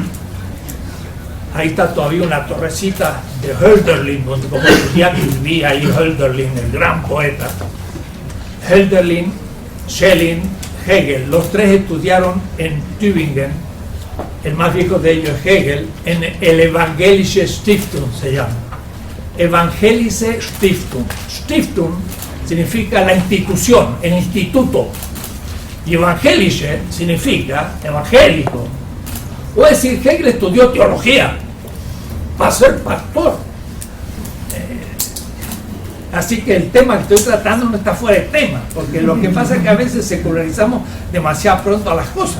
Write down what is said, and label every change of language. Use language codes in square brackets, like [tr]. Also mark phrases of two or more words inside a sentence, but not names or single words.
[es] Ahí está todavía una torrecita de Hölderlin, donde como estudiante vivía ahí Hölderlin, el gran poeta. Hölderlin, Schelling, Hegel, los tres estudiaron en Tübingen. El más viejo de ellos es Hegel, en el [de] Evangelische Stiftung [es] se llama. [de] Evangelische Stiftung. [es] Stiftung significa la institución, el instituto. Y evangelische significa evangélico. O decir, Hegel estudió teología para ser pastor. Así que el tema que estoy tratando no está fuera de tema, porque lo que pasa es que a veces secularizamos demasiado pronto a las cosas.